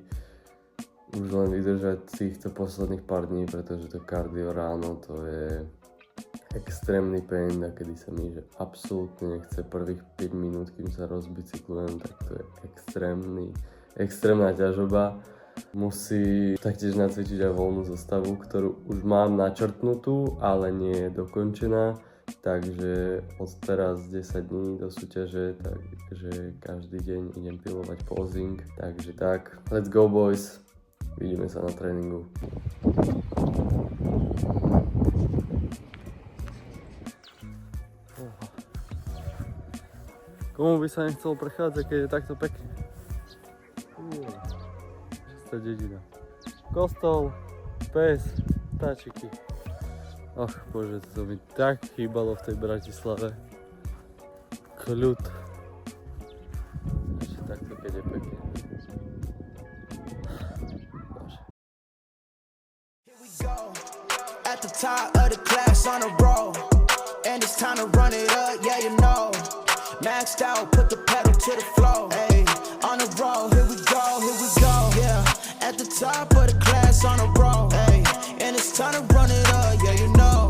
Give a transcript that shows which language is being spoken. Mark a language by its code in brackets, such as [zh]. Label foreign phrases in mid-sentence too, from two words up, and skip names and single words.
[sk] Už len vydržať týchto posledných pár dní, pretože to kardio ráno to je extrémny pain, a kedy sa mi že absolútne nechce prvých 5 minút, kým sa rozbicyklujem, tak to je extrémna ťažoba. Musí taktiež nacvičiť aj voľnú zostavu, ktorú už mám načrtnutú, ale nie je dokončená. Takže od teraz 10 dní do súťaže, takže každý deň idem pilovať posing. Takže tak, [en] let's go boys! [sk] Vidíme sa na tréningu. Komu by sa nechcelo prechádzať, keď je takto pekne? Čistá dedina. Kostol, pes, vtáčiky. Ach bože, to mi tak chýbalo v tej Bratislave. kľud. Ešte takto, keď je pekne. Bože. [en] At the top of the class on a roll, and it's time to run it up, yeah you know. Maxed out, put the pedal to the floor. Hey, on the roll, here we go, yeah. At the top of the class on a roll, hey, and it's time to run it up, yeah you know.